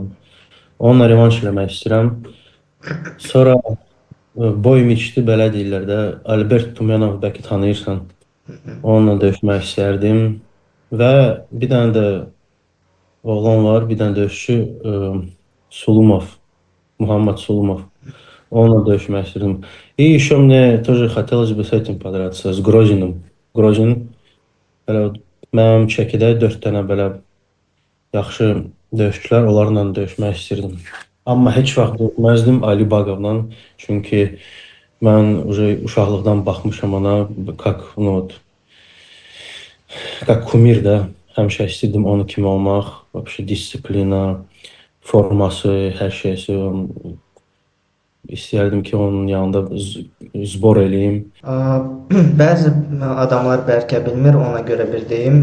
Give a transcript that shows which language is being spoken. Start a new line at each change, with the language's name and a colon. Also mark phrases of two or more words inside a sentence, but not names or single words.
Azerbaijani: Onunla revanş eləmək istəyirəm. Sonra boyum içdi, belə deyirlər də. Albert Tumenov bəlkə tanıyırsan. Onunla döyüşmək istərdim. Və bir dənə də oğlan var, bir dənə döyüşçü Sulumov, Muhammed Sulumov. Onunla döyüşmək istərdim.
Russian: И еще мне тоже хотелось бы с этим подраться, с Грозиным.
Azerbaijani: Grozin belə mənim çəkidə 4 dənə belə yaxşı döyüşçülər, onlarla döyüşmək istirdim. Amma heç vaxt döyüşməzdim Ali Baqovla, çünki mən uşaqlıqdan baxmışam ona,
Russian: как, ну вот, как kumir də.
Azerbaijani: Həmişə istirdim onun kimi olmaq. Вообще disiplina, forması, hər şeysi. İstəyərdim ki, onun yanında zbor eləyim. Bəzi adamlar bəlkə bilmir, ona görə bir deyim.